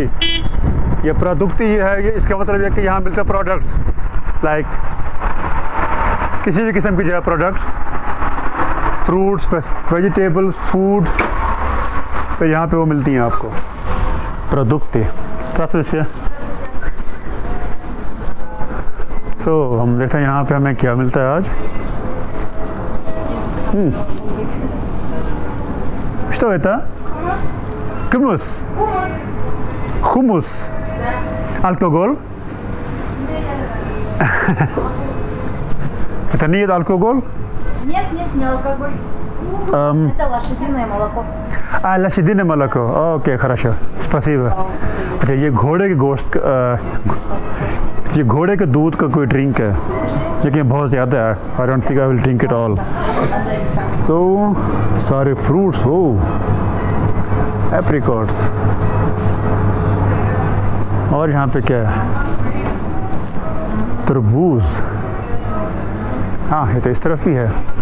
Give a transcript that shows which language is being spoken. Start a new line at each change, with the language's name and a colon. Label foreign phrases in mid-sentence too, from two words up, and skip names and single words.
Urdu: یہ پروڈکٹی ہے، یہ اس کا مطلب ہے کہ یہاں ملتے ہیں پروڈکٹس، لائک کسی بھی قسم کی جو ہے پروڈکٹس,
English: fruits, vegetables, food,
Urdu: تو یہاں پہ وہ ملتی ہیں آپ کو پروڈکٹی. سو ہم دیکھتے ہیں یہاں پہ ہمیں کیا ملتا ہے آج.
Russian: Что это? Hummus. Hummus. Алкоголь? Это не алкоголь? Нет, не алкоголь. Это лошадиное молоко. лошадиное молоко. ओके хорошо, спасибо।
Urdu: اچھا، یہ گھوڑے کے گوشت یہ گھوڑے کے دودھ کا کوئی ڈرنک ہے، لیکن بہت زیادہ ہے.
English: I don't think I will drink it all.
Urdu: تو سارے فروٹس ہو، ایپریکاٹس، اور یہاں پہ کیا ہے، تربوز. ہاں، یہ تو اس طرف ہی ہے.